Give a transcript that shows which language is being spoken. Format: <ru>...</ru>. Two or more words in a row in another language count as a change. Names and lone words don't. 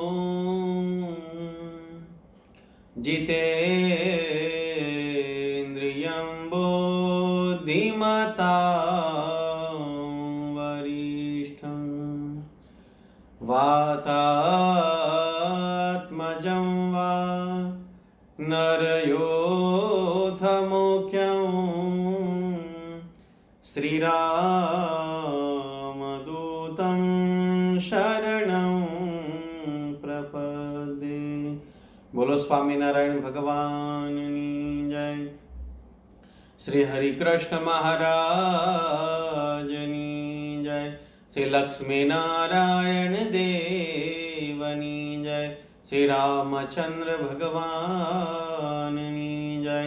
<sa>जितेन्द्रियं बुद्धिमतां वरिष्ठं वातात्मजं वा नरयोथमुख्यं श्रीरामदूतं शरणं प्रपद्ये.</sa> <gu>બોલો સ્વામિનારાયણ ભગવાનની જય. શ્રી હરિકૃષ્ણ મહારાજની જય. શ્રી લક્ષ્મીનારાયણ દેવની જય. શ્રી રામચંદ્ર ભગવાનની જય.</gu>